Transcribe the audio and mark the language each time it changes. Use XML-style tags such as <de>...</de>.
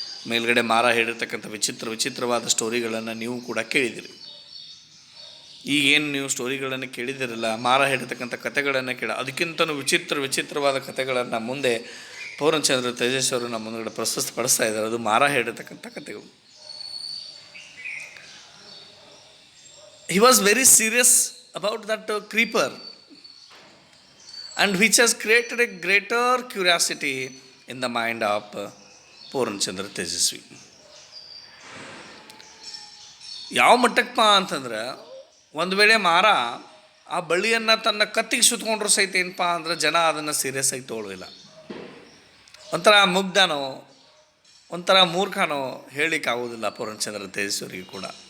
<kn>ಮೇಲ್ಗಡೆ ಮಾರ ಹೇಳಿರ್ತಕ್ಕಂಥ ವಿಚಿತ್ರವಾದ ಸ್ಟೋರಿಗಳನ್ನು ನೀವು ಕೂಡ ಕೇಳಿದಿರಿ. ಈಗೇನು ನೀವು ಸ್ಟೋರಿಗಳನ್ನು ಕೇಳಿದಿರಲ್ಲ, ಮಾರ ಹೇಳಿರ್ತಕ್ಕಂಥ ಕಥೆಗಳನ್ನು ಅದಕ್ಕಿಂತಲೂ ವಿಚಿತ್ರವಾದ ಕಥೆಗಳನ್ನು ಮುಂದೆ ಪೂರ್ಣಚಂದ್ರ ತೇಜಸ್ವಿ ಅವರು ನಮ್ಮ ಮುಂದುಗಡೆ ಪ್ರಸ್ತುತಪಡಿಸ್ತಾ ಇದ್ದಾರೆ. ಅದು ಮಾರ ಹೇಳಿರ್ತಕ್ಕಂಥ ಕಥೆಗಳು.</kn> <en>He was very serious about that creeper and which has created a greater curiosity in the mind of Pooranachandra Tejasvi.</en> <kn>ಯಾವ ಮಟ್ಟಕ್ಕಪ್ಪ ಅಂತಂದ್ರೆ ಒಂದು ವೇಳೆ ಮಾರ ಆ ಬಳ್ಳಿಯನ್ನು ತನ್ನ ಕತ್ತಿಗೆ ಸುತ್ಕೊಂಡ್ರು ಸಹಿತ ಏನಪ್ಪ ಅಂದ್ರೆ ಜನ ಅದನ್ನು ಸೀರಿಯಸ್ ಆಗಿ ತೊಗೊಳ್ಳೋದಿಲ್ಲ. ಒಂಥರ ಮುಗ್ಧನೋ ಒಂಥರ ಮೂರ್ಖನೋ ಹೇಳಲಿಕ್ಕಾಗೋದಿಲ್ಲ ಪೂರ್ಣಚಂದ್ರ ತೇಜಸ್ವರಿಗೆ ಕೂಡ.</kn>